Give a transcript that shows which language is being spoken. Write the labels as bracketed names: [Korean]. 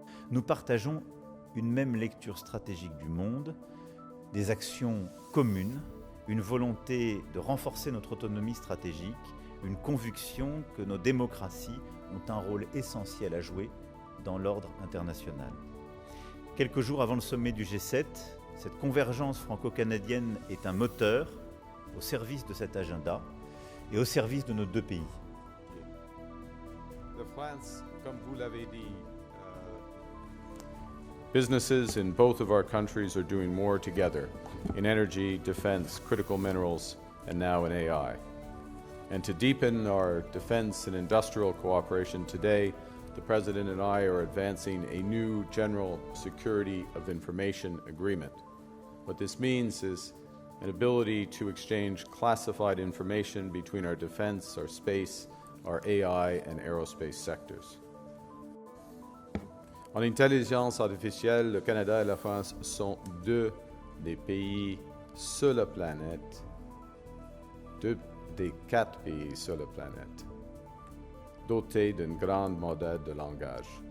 [French] Nous partageons une même lecture stratégique du monde, des actions communes, une volonté de renforcer notre autonomie stratégique, une conviction que nos démocraties ont un rôle essentiel à jouer dans l'ordre international. Quelques jours avant le sommet du G7, cette convergence franco-canadienne est un moteur au service de cet agenda et au service de nos deux pays. La France, comme vous l'avez dit, [English] businesses in both of our countries are doing more together in energy, defense, critical minerals, and now in AI. And to deepen our defense and industrial cooperation today, the President and I are advancing a new General Security of Information Agreement. What this means is an ability to exchange classified information between our defense, our space, our AI and aerospace sectors. [French] En intelligence artificielle, le Canada et la France sont deux des pays sur la planète, deux des 4 pays sur la planète, dotés d'un grand modèle de langage.